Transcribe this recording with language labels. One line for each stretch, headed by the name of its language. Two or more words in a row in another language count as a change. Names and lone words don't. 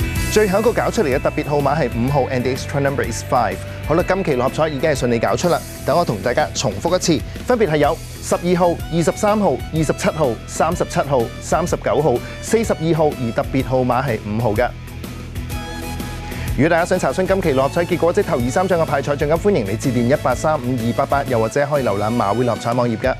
Cantonese: 最後一個搞出嚟嘅特別號碼係5號
English: and the extra number is 5。
Cantonese: 好啦，今期六合彩已經係順利搞出啦，等我同大家重複一次，分別係有12號、23號、27號、37號、39號、42號，而特別號碼係5號嘅。如果大家想查詢今期六合彩結果，即頭2、3獎嘅派彩獎金，歡迎你致電1835288，又或者可以瀏覽馬會六合彩網頁嘅。